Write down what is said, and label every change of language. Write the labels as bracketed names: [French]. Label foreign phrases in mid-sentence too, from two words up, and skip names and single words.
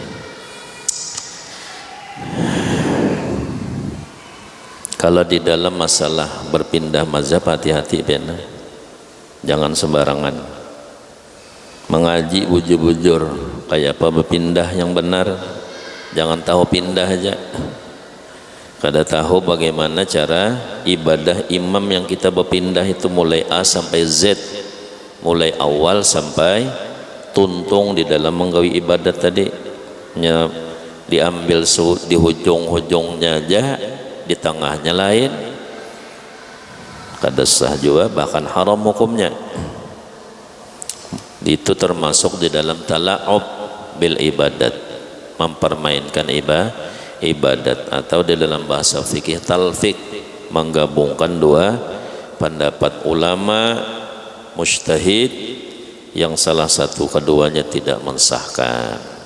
[Indonesian] Kalau di dalam masalah berpindah mazhab, hati-hati benar, jangan sembarangan mengaji [Banjar] bujur-bujur kayak apa [Indonesian] berpindah yang benar. [Banjar] Jangan tahu pindah aja, kada tahu bagaimana cara ibadah imam yang kita berpindah itu mulai A sampai Z, mulai awal sampai tuntung di dalam menggawi ibadat tadi. Diambil di hujung-hujungnya aja, di tengahnya lain, kada sah juga, bahkan haram hukumnya. [Indonesian] Itu termasuk di dalam [Arabic] تلاعب بالعبادات, [Indonesian] mempermainkan ibadat, atau di dalam bahasa fikih talfik, menggabungkan dua pendapat ulama mujtahid yang salah satu keduanya tidak mensahkan.